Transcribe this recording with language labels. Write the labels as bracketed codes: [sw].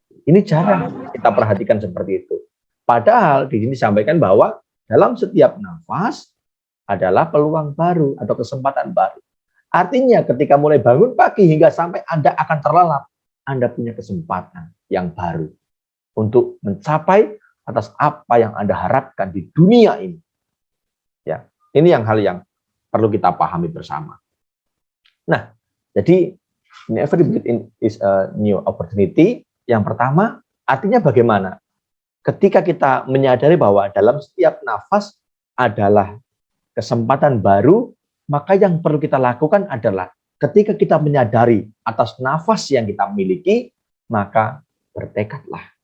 [id] Ini jarang kita perhatikan seperti itu. Padahal di sini disampaikan bahwa dalam setiap nafas adalah peluang baru atau kesempatan baru. Artinya ketika mulai bangun pagi hingga sampai Anda akan terlelap, Anda punya kesempatan yang baru untuk mencapai atas apa yang Anda harapkan di dunia ini. Ya, ini hal yang perlu kita pahami bersama. Nah, jadi [en] every breath is a new opportunity. [id] Yang pertama, artinya bagaimana? Ketika kita menyadari bahwa dalam setiap nafas adalah kesempatan baru, maka yang perlu kita lakukan adalah ketika kita menyadari atas nafas yang kita miliki, maka bertekadlah.